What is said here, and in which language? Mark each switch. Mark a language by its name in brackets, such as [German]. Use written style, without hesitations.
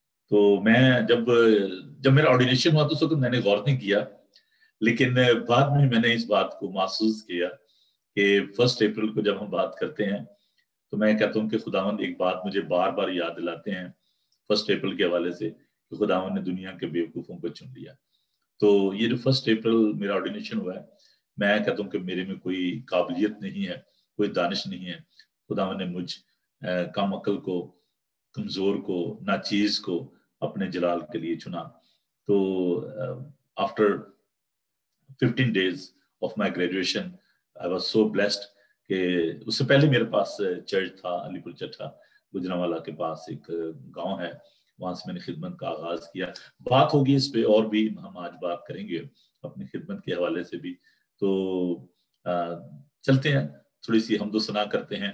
[Hindi] तो मैं जब मेरा ऑर्डिनेशन हुआ तो उस वक्त मैंने गौर नहीं किया, लेकिन बाद में मैंने इस बात को महसूस किया कि 1 अप्रैल को जब हम बात करते हैं तो मैं कहता हूँ कि खुदावंद एक बात मुझे बार बार याद दिलाते हैं 1 अप्रैल के हवाले से कि खुदावंद ने दुनिया के बेवकूफ़ों को चुन लिया। तो ये जो 1 अप्रैल मेरा ऑर्डिनेशन हुआ है, मैं कहता हूँ कि मेरे में कोई काबिलियत नहीं है, कोई दानिश नहीं है। खुदावंद ने मुझ कम अकल को, कमज़ोर को, नाचीज़ को अपने जलाल के लिए चुना। [English] तो after 15 days of my graduation, I was so blessed [Hindi] कि उससे पहले मेरे पास चर्च था अलीपुर चट्टा, गुजरांवाला के पास एक गांव है, वहां से मैंने खिदमत का आगाज किया। बात होगी इस पे और भी, हम आज बात करेंगे अपनी खिदमत के हवाले से भी। तो चलते हैं, थोड़ी सी हम दो सना करते हैं।